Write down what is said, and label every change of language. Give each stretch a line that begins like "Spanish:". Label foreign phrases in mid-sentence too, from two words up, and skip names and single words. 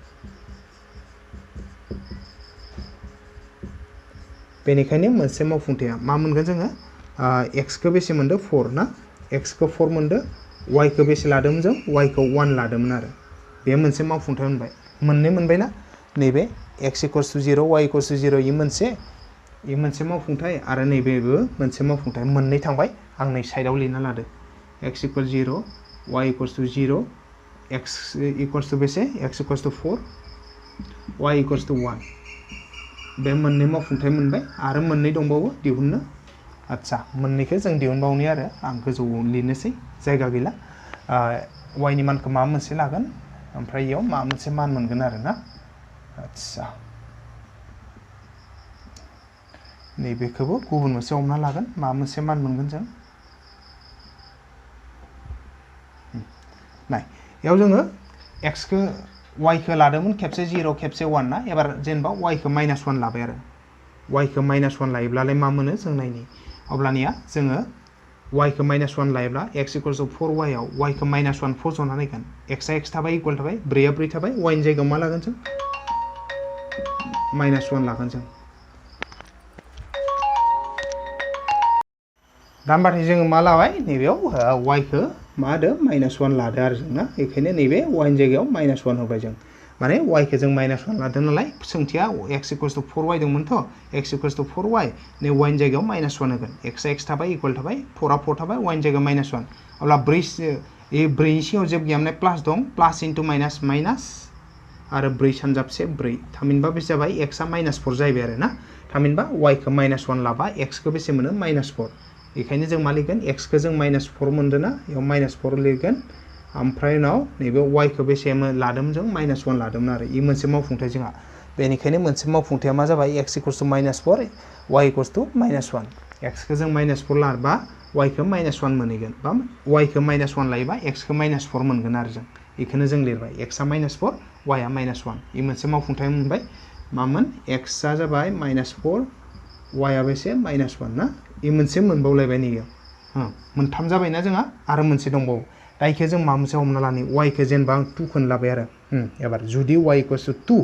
Bodo: बेनिखायनो मोनसे मावफुंथाया मा मोनगोन जोङो x खौ बेसे मोनदो 4 ना x खौ 4 मोनदो y खौ बेसे लादोंमोन जों y खौ 1 लादोंमोन आरो बे मोनसे मावफुंथाय मोनबाय मोननै मोनबायना नैबे x
English: equals to
Bodo: 0 y
English: equals to
Bodo: 0 इ मोनसे मावफुंथाय आरो नैबेबो मोनसे मावफुंथाय मोननै थांबाय आं नै साइडआव लिरना लादो x इक्वल 0 y
English: equals to
Bodo: 0 x
English: equals to
Bodo: बेसे x
English: equals to
Bodo: 4 y
English: equals to
Bodo: 1 बे मोननै मावफुंथाय मोनबाय आरो मोननै दंबावो दिहुननो आच्छा मोननैखौ जों दिहुनबावनि आरो आं गोजौआव लिरनोसै जायगा गैला y नि मानखौ मा मोनसे लागोन ओमफ्राय इयाव मा मोनसे मान मोनगोन आरो ना आच्छा नैबेखौबो गुबुन मोनसे हमना लागोन मा मोनसे मान मोनगोन जों नाय बेयाव जोङो x खौ y खौ लादोंमोन खेबसे 0 खेबसे 1 ना एबार जेनेबा y खौ -1 लाबाय आरो y खौ -1 लायोब्लालाय मा मोनो जों नायनि अब्लानिया जोङो y खौ -1 लायोब्ला x
English: equals to
Bodo: 4y आव y खौ -1 फज'ना नायगोन x आ x थाबाय इक्वल थाबाय 4 आ 4 थाबाय y नि जायगायाव मा लागोन जों -1 लागोन जों दा होमबाथाय जोङो मा लाबाय नैबेयाव y खौ मा होदो -1 लादो आरो जों ना बेखायनो नैबे y नि जायगायाव -1 होबाय जों माने y खौ जों -1 लादो नालाय सोंथिया x
English: equals to
Bodo: 4y दंमोनथ' x
English: equals to
Bodo: 4y नै y नि जायगायाव -1 होगोन x आ x थाबाय इक्वल थाबाय 4 आ 4 थाबाय y नि जायगायाव -1 अब्ला 4 नि सिगाङाव जेबो गैया माने प्लास दं
English: plus into minus minus
Bodo: आरो 4 सानजाबसे 4 थामहिनबा बेसे जाबाय x आ -4 जाहैबाय आरो ना थामहिनबा y खौ -1 लाबा x खौ बेसे मोनो -4 बेखायनो जों मा लिरगोन x खौ जों -4 मोनदों ना बेयाव -4 लिरगोन ओमफ्राय उनाव नैबे y खौ बेसे लादोंमोन जों -1 लादोंमोन आरो इ मोनसे मावफुंथाय जोंहा बेनिखायनो मोनसे मावफुंथाया मा जाबाय x
English: equals to
Bodo: -4 y
English: equals to
Bodo: -1 x खौ जों -4 लाबा y खौ -1 मोनहैगोन बा y खौ -1 लायोबा x खौ -4 मोनगोन आरो जों बेखौनो जों लिरबाय x आ -4 y आ -1 इ मोनसे मावफुंथाय मोनबाय मामोन x आ जाबाय -4 y आ बेसे -1 ना इ मोनसे मोनबावलायबाय नैयाव मोनथाम जाबायना जोंहा आरो मोनसे दंबावो दा इखौ जों मा मोनसे हमना लानि y खौ जेनेबा आं 2 खौनो लाबाय आरो एबार जुदि y = 2